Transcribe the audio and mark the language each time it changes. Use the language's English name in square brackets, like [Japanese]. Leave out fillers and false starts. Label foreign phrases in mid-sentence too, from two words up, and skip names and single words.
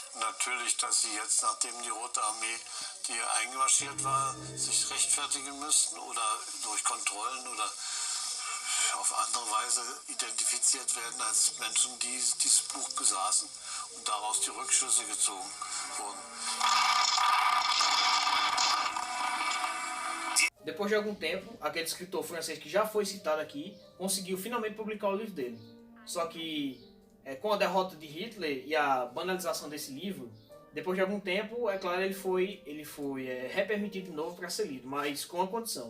[German] Natürlich, dass sie jetzt, nachdem die Rote Armee, die eingemarschiert war, sich rechtfertigen müssten oder durch Kontrollen oder auf andere Weise identifiziert werden als Menschen, die dieses Buch besaßen und daraus die Rückschlüsse gezogen wurden. [Portuguese] Depois de algum tempo, aquele escritor francês que já foi citado aqui conseguiu finalmente publicar o livro dele. Só que com a derrota de Hitler e a banalização desse livro, depois de algum tempo, é claro, ele foi repermitido de novo para ser lido, mas com uma condição.